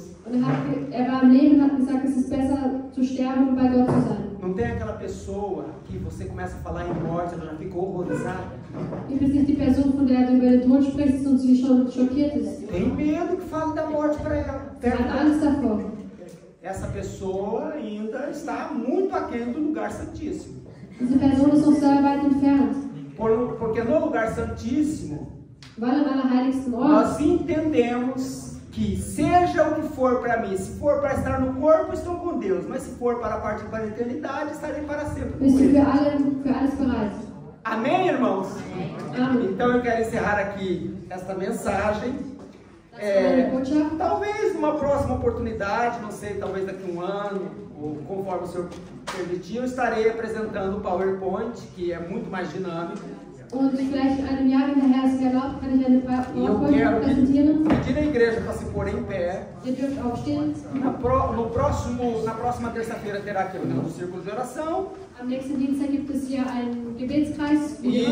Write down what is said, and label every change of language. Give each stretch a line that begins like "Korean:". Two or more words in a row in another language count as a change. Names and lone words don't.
German: Und er war am Leben und hat gesagt, es ist besser zu sterben und bei Gott zu sein.
Portuguese: Não tem aquela pessoa que você começa a falar em morte, ela já fica horrorizada.
German: Gibt es nicht die Person, von der du über den Tod sprichst und sie schon schockiert ist?
Portuguese: Tem medo que fale da morte para ela.
German: Sie hat Angst davor.
Portuguese: Essa pessoa ainda está muito aquém do lugar santíssimo.
German: Diese Person ist noch sehr weit entfernt,
Portuguese: Porque no lugar santíssimo,
German: weil am allerheiligsten Ort
Portuguese: nós entendemos que seja o que for para mim, se for para estar no corpo, estou com Deus, mas se for para partir para a eternidade, estarei para sempre com
German: bist du
Portuguese: Ele.
German: für alles bereit.
Portuguese: Amém, irmãos?
German: Amen.
Portuguese: Então eu quero encerrar aqui esta mensagem.
German: Das war meine Botschaft.
Portuguese: Talvez numa próxima oportunidade, não sei, talvez daqui a 1 ano, ou conforme o Senhor permitir, eu estarei apresentando o PowerPoint, que é muito mais dinâmico.
German: Und vielleicht in einem Jahr, wenn der Herr es mir erlaubt, kann ich eine
Portuguese: E eu
German: PowerPoint
Portuguese: quero
German: präsentieren.
Portuguese: pedir à igreja para se pôr em pé.
German: Ihr dürft aufstehen.
Portuguese: Na próxima terça-feira terá aqui a reunião do Círculo de Oração.
German: Am nächsten Dienstag gibt es hier einen Gebetskreis.
Portuguese: E